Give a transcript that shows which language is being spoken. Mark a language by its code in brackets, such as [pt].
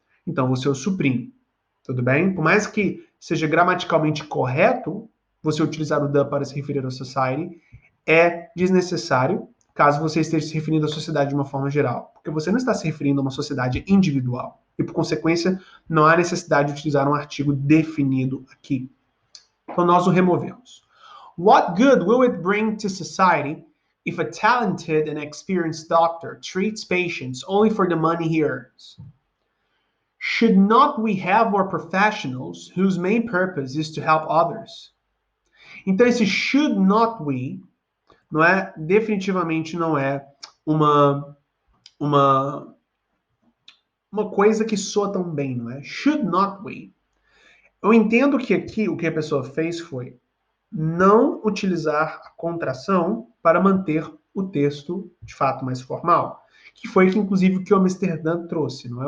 [pt] Então, você o suprime. Tudo bem? Por mais que seja gramaticalmente correto você utilizar o the para se referir à society, é desnecessário caso você esteja se referindo à sociedade de uma forma geral. Porque você não está se referindo a uma sociedade individual. E, por consequência, não há necessidade de utilizar um artigo definido aqui. Então, nós o removemos. [en] What good will it bring to society if a talented and experienced doctor treats patients only for the money he earns? Should not we have more professionals whose main purpose is to help others? [pt] Então, esse [en] should not we [pt] não é, definitivamente não é uma coisa que soa tão bem, não é? [en] Should not we? [pt] Eu entendo que aqui o que a pessoa fez foi não utilizar a contração para manter o texto de fato mais formal, que foi que inclusive o que o Amsterdã trouxe, não é?